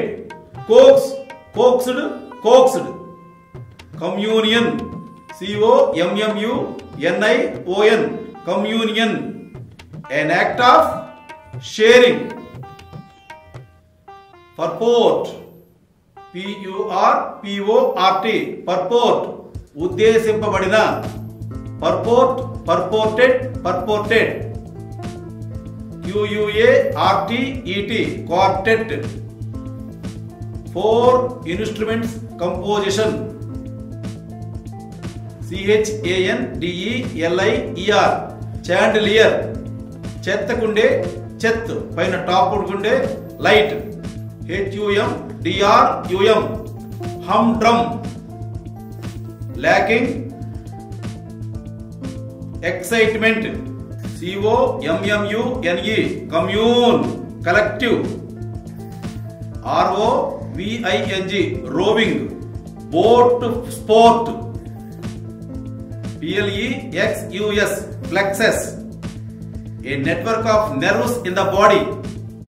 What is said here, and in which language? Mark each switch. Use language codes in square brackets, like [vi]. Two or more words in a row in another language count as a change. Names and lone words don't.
[en] Coax, coaxed, coaxed. Communion, C-O-M-M-U-N-I-O-N, communion, an act of sharing. Purport, P-U-R-P-O-R-T, purport, ఉద్దేశింపబడిన. Purport, purported, purported. Q-U-A-R-T-E-T, quartet. 4 instruments composition. C-H-A-N-D-E-L-I-E-R, chandelier, [te] చెత్తకుండే, చెత్త పైన టాప్ ఉండే లైట్. [en] H-U-M-D-R-U-M, humdrum. Lacking, excitement. C-O-M-M-U-N-E, commune, collective. R-O-V-I-N-G, roving, boat, sport. P-L-E-X-U-S, plexus, a network of nerves in the body.